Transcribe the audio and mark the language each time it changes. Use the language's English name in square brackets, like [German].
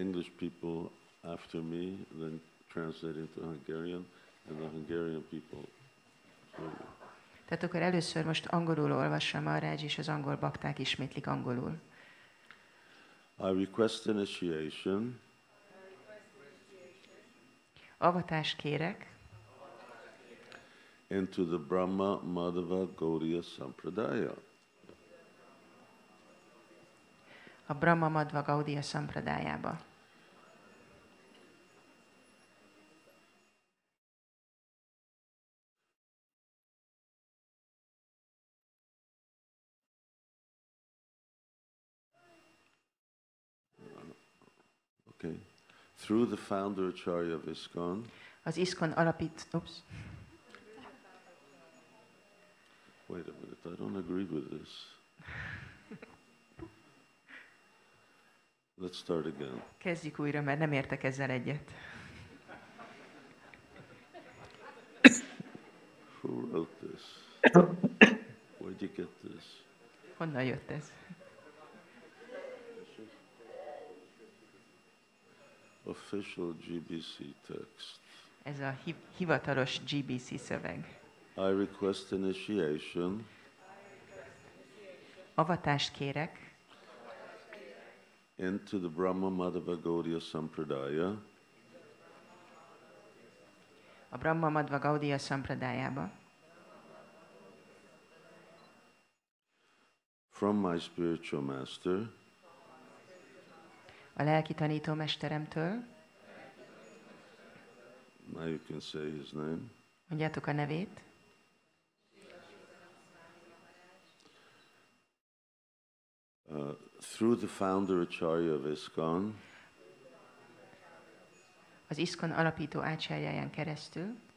[English] English people after me, then translate into Hungarian, and the Hungarian people. [Hungarian] Tehát akkor először most angolul olvassa Maharaj, és az angol bakták ismétlik angolul. [English] I request initiation [Hungarian] Avatást kérek [English] into the Brahma Madhava Gaudiya Sampradaya. [Hungarian] a Brahma Madhva Gaudiya Sampradájába. [English] Okay. Through the founder Acharya of ISKCON. [Hungarian] Az ISKCON alapít... [English] Wait a minute, I don't agree with this. Let's start again. [Hungarian] Kezdjük újra, mert nem értek ezzel egyet. [English] Who wrote this? Where'd you get this? [Hungarian] Honnan jött ez? [English] Official GBC text. [Hungarian] Ez a hivatalos GBC szöveg. [English] I request initiation [Hungarian] Avatást kérek [English] into the Brahma Madhava Gaudiya Sampradaya [Hungarian] a Brahma Madhva Gaudiya Sampradájába [English] from my spiritual master, [Hungarian] a lelki tanítómesteremtől. [English] now you can say his name, [Hungarian] Mondjátok a nevét. [English] through the founder Acharya of ISKCON, [Hungarian] Az ISKCON alapító ácsárjáján keresztül.